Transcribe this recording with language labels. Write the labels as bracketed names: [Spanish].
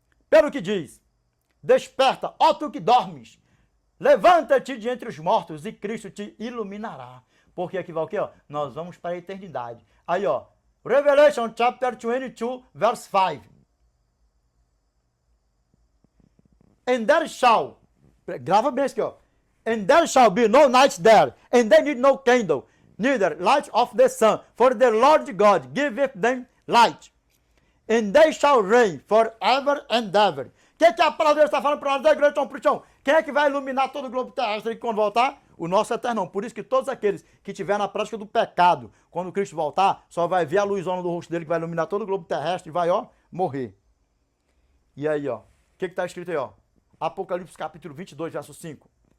[Portuguese] Pelo que diz: desperta, ó tu que dormes, levanta-te de entre os mortos e Cristo te iluminará. Porque aqui vai o quê, ó? Nós vamos para a eternidade. Aí, ó, [English] Revelation chapter 22, verse 5. And there shall, [Portuguese] grava bem isso aqui, ó. [English] And there shall be no night there, and they need no candle, neither light of the sun, for the Lord God giveth them light. And they shall reign forever and ever. [Portuguese] O que a palavra de Deus está falando para nós da igreja, Tom Prichão? Quem é que vai iluminar todo o globo terrestre quando voltar? O nosso eternão. Por isso que todos aqueles que estiverem na prática do pecado, quando Cristo voltar, só vai ver a luzona do rosto dele que vai iluminar todo o globo terrestre e vai, ó, morrer. E aí, ó, o que está escrito aí, ó? Apocalipse capítulo 22, verso 5.